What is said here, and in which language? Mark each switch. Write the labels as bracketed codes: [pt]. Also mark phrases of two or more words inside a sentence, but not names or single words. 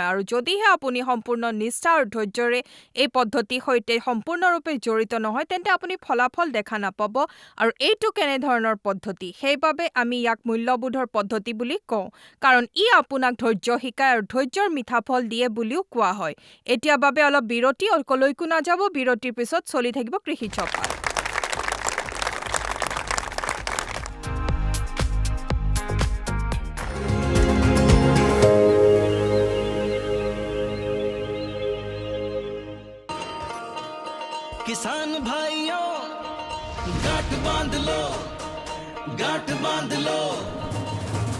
[as] আৰু যদিহে আপুনি সম্পূৰ্ণ নিষ্ঠা আৰু ধৈৰ্যৰে এই পদ্ধতিৰ সৈতে সম্পূৰ্ণৰূপে জড়িত নহয় তেন্তে আপুনি ফলাফল দেখা নাপাব। আৰু এইটো কেনেধৰণৰ পদ্ধতি? সেইবাবে আমি ইয়াক মূল্যবোধৰ পদ্ধতি বুলি কওঁ, কাৰণ ই আপোনাক ধৈৰ্য শিকায় আৰু ধৈৰ্যৰ মিঠা ফল দিয়ে বুলিও কোৱা হয়। এতিয়া বাবে অলপ বিৰতি, কলৈকো নাযাব। বিৰতিৰ পিছত চলি থাকিব কৃষি চপাল। [hi] किसान भाइयों गांठ बांध लो, गांठ बांध लो।